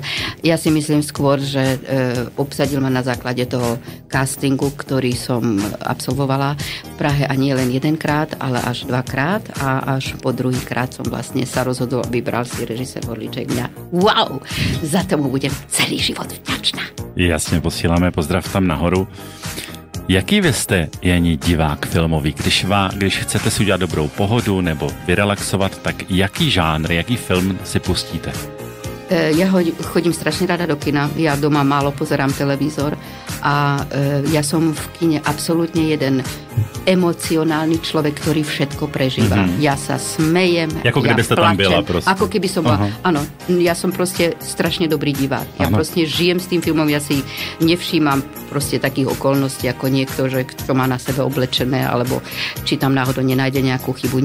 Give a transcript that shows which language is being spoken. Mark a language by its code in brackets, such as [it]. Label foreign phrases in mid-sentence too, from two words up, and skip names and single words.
[sk] Ja si myslím skôr, že obsadil ma na základe toho castingu, ktorý som absolvovala v Prahe a nie len jedenkrát, ale až 2-krát a až po druhýkrát som vlastne sa rozhodol, vybral si režisér Orlíček mňa. Wow! Za tomu budem celý život vďačná. [cs] Jasně, posíláme pozdrav tam nahoru. Jaký vy jste, Jani, divák filmový? Když chcete si udělat dobrou pohodu nebo vyrelaxovat, tak jaký žánr, jaký film si pustíte? [sk] Ja chodím strašne rada do kina. Ja doma málo pozerám televízor a ja som v kine absolútne jeden emocionálny človek, ktorý všetko prežíva. Ja sa smejem, ako keby ste tam byla proste. Ako keby som bola. Áno, ja som proste strašne dobrý divák. Ja proste žijem s tým filmom, ja si nevšímam proste takých okolností ako niekto, že čo má na sebe oblečené, alebo či tam náhodou nenájde nejakú chybu.